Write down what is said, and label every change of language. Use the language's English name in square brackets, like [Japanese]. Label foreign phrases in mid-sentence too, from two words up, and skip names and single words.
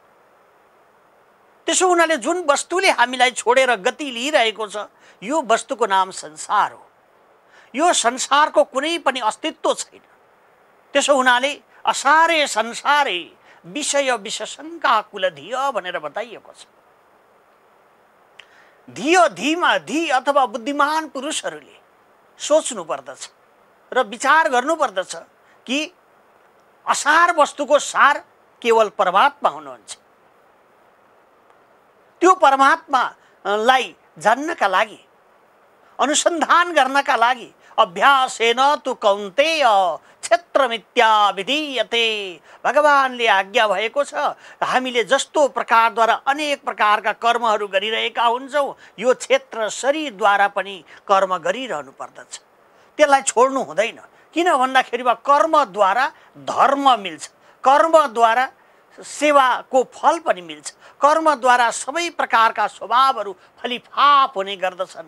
[Nepali] त्यसो हुनाले जुन वस्तुले हामीलाई छोडेर गति लिइरहेको छ यो वस्तुको नाम संसार हो। यो संसारको कुनै पनि अस्तित्व छैन। त्यसो हुनाले [Sanskrit] असारे संसारे [Nepali] विषय विशेषणका कुल धिय भनेर बताइएको छ। धियो धीमा धी अथवा बुद्धिमान पुरुषहरूले सोच्नु पर्दछ र विचार गर्नु पर्दछ कि असार वस्तुको सार केवल परमात्मा हुनुहुन्छ। त्यो परमात्मालाई जान्नका लागि, अनुसन्धान गर्नका लागि [Sanskrit] अभ्यासेन तु कौन्तेय क्षेत्रमित्या विधीयते। [Nepali] भगवानले आज्ञा भएको छ हामीले जस्तो प्रकारद्वारा अनेक प्रकारका कर्महरू गरिरहेका हुन्छौँ यो क्षेत्र शरीरद्वारा पनि कर्म गरिरहनु पर्दछ। त्यसलाई छोड्नु हुँदैन। किन भन्दाखेरिमा कर्मद्वारा धर्म मिल्छ, कर्मद्वारा सेवाको फल पनि मिल्छ, कर्मद्वारा सबै प्रकारका स्वभावहरू फलिफाप हुने गर्दछन्।